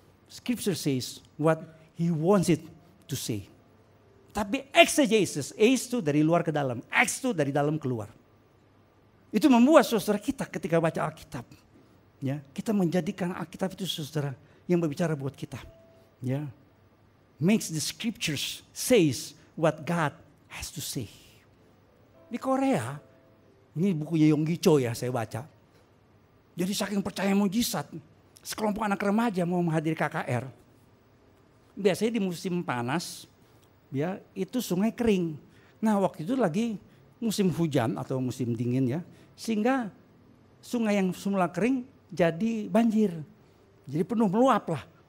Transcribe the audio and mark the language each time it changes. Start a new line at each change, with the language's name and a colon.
English: Scripture says what he wants it to say.
Indonesian: Tapi exegesis, eis itu dari luar ke dalam, ex itu dari dalam keluar. Itu membuat saudara kita ketika baca Alkitab, ya, kita menjadikan Alkitab itu saudara yang berbicara buat kita. Ya.
English: makes the scriptures says what God has to say.
Indonesian: Di Korea, ini bukunya Yonggi Cho ya saya baca. Jadi saking percaya mujizat, sekelompok anak remaja mau menghadiri KKR. Biasanya di musim panas, ya itu sungai kering. Nah waktu itu lagi musim hujan atau musim dingin ya, sehingga sungai yang semula kering jadi banjir. Jadi penuh meluap lah.